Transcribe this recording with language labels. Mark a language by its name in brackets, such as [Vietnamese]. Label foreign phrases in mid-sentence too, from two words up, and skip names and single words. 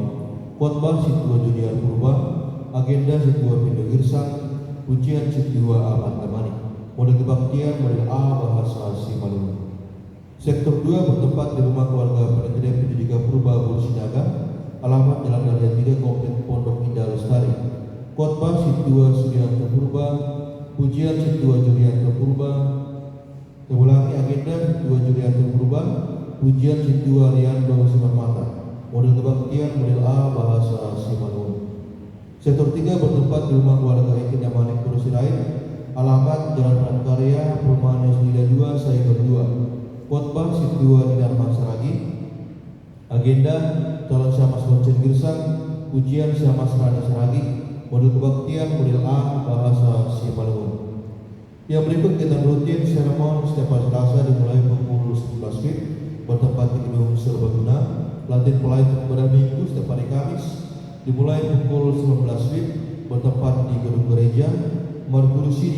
[Indonesian] Khotbah Ciptua Junior Purba, agenda Ciptua Pindo Girsang, ujian Ciptua Ahmad Damani. Model kebaktian model A bahasa Simalungun. Sektor 2 bertempat di rumah keluarga Pendidikan Pendidikan Purba Bursinaga, alamat Jalan Raya 3 Komplek Pondok Indah Lestari. Khotbah Ciptua Sudianto Purba, pujian Ciptua Julianto Purba. Ulangi agenda Ciptua Julianto Purba, pujian Ciptua Riando Simarmata. Model kebaktian model A bahasa Simalungun. Sektor 3 bertempat di rumah keluarga Eki Damanik Kursirait, alamat Jalan Prakarya, Perumahan Yusnida 2, Saigon 2. Khotbah Ciptua Hidarman Saragi. Agenda calon Syamas Kocen Girsang, pujian Syamas Rani Saragi. Model kebaktian model A bahasa Simalungun. Yang berikut kegiatan rutin seremon setiap hari Selasa dimulai pukul 11 WIB, bertempat di gedung Serbaguna. Latihan pelayanan pada Minggu setiap hari Kamis dimulai pukul 19 WIB, bertempat di gedung gereja Merkuri City.